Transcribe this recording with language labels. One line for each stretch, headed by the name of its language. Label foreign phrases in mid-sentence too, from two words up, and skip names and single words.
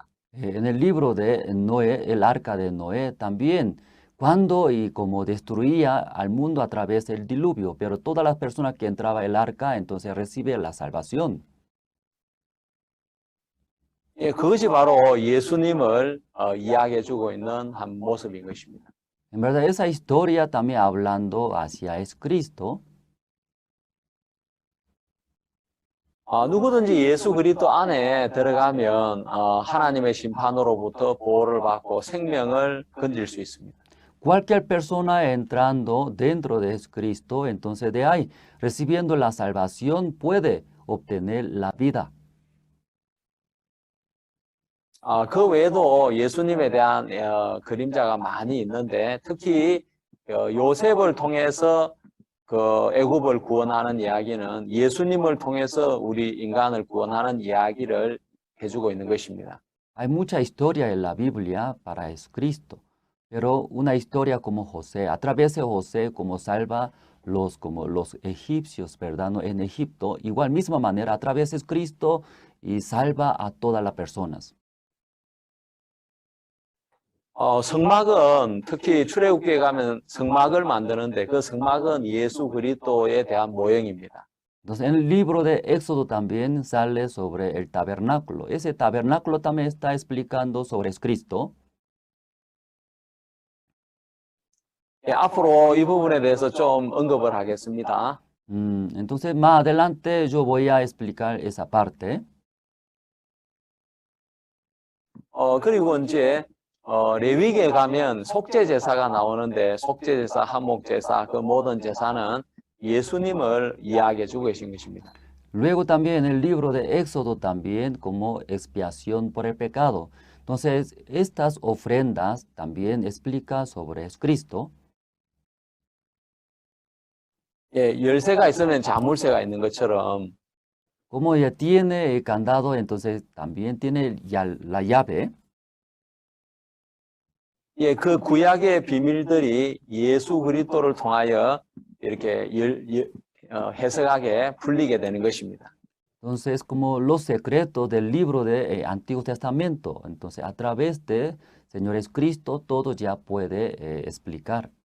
Spanish: En el libro de Noé, el arca de Noé, también cuando y como destruía al mundo a través del diluvio, pero todas las personas que entraban el arca, entonces reciben la salvación.
Korean: 예, 그것이 바로 예수님을 이야기해 주고 있는 한 모습인 것입니다.
Spanish: En verdad, esa historia también hablando hacia Jesucristo.
Korean: 누구든지 예수 그리스도 안에 들어가면 하나님의 심판으로부터 보호를 받고 생명을 건질 수 있습니다.
Spanish: Cualquier persona entrando dentro de Jesucristo, entonces de ahí, recibiendo la salvación, puede obtener la vida.
Korean: 그 외에도 예수님에 대한 그림자가 많이 있는데 특히 요셉을 통해서 그 애굽을 구원하는 이야기는 예수님을 통해서 우리 인간을 구원하는 이야기를 해주고 있는 것입니다.
Spanish: Hay mucha historia en la Biblia para Jesucristo, pero una historia como José, a través de José como salva como los egipcios, ¿verdad? ¿No? En Egipto, igual misma manera, a través de Cristo y salva a todas las personas.
Korean: 성막은 특히 출애굽기에 가면 성막을 만드는데 그 성막은 예수 그리스도에 대한 모형입니다.
Spanish: Entonces, en el libro de Éxodo también sale sobre el tabernáculo. Ese tabernáculo también está explicando sobre Cristo.
Korean: 예, 앞으로 이 부분에 대해서 좀 언급을 하겠습니다.
Spanish: Entonces, más adelante yo voy a explicar esa parte.
Korean: 그리고 이제 레위기에 가면 속죄 제사가 나오는데 속죄 제사, 한목 제사, 그 모든 제사는 예수님을 이야기해 주고 계신 것입니다.
Spanish: Luego también en el libro de Éxodo también como expiación por el pecado. Entonces, estas ofrendas también explica sobre Cristo.
Korean: 예, 열쇠가 있으면 자물쇠가 있는 것처럼
Spanish: Como ya tiene el candado, entonces también tiene ya la llave.
Korean: 예, 그 구약의 비밀들이 예수 그리스도를 통하여 이렇게 해석하게 풀리게 되는 것입니다.
Spanish: Entonces, como los secretos del libro del Antiguo Testamento. Entonces, a través de Señor Jesucristo, todo ya puede explicar.